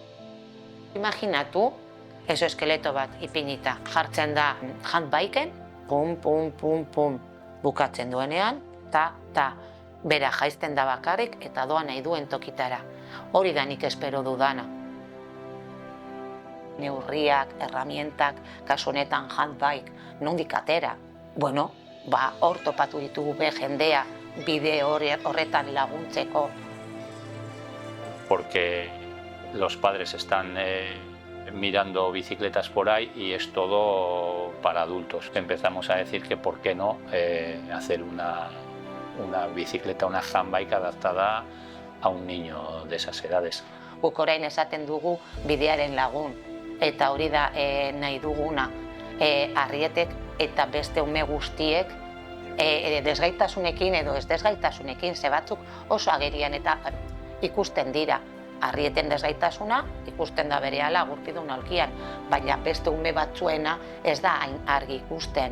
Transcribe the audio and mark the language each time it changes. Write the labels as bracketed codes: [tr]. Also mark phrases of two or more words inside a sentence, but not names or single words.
[eu] Imaginatu, eskeleto bat ipinita, jartzen da handbiken, pum, pum, pum, pum, bukatzen duenean, ta, bera jaizten da bakarrik eta doa nahi duen tokitara. Hori da nik espero dudana. Neurriak, erramientak, kasu honetan handbike, nondik atera. Hor topatu ditugu jendea bide horretan laguntzeko. [es] Porque los padres están mirando bicicletas por ahí y es todo para adultos. Empezamos a decir que por qué no hacer una bicicleta, una handbike adaptada a un niño de esas edades. [eu] Guk orain esaten dugu bidearen lagun, eta hori da nahi duguna. Arrietek eta beste ume guztiek desgaitasunekin edo ez desgaitasunekin, ze batzuk oso agerian eta ikusten dira. Arrieten desgaitasuna ikusten da berehala gurpidun aulkian, baina beste ume batzuena ez da hain argi ikusten.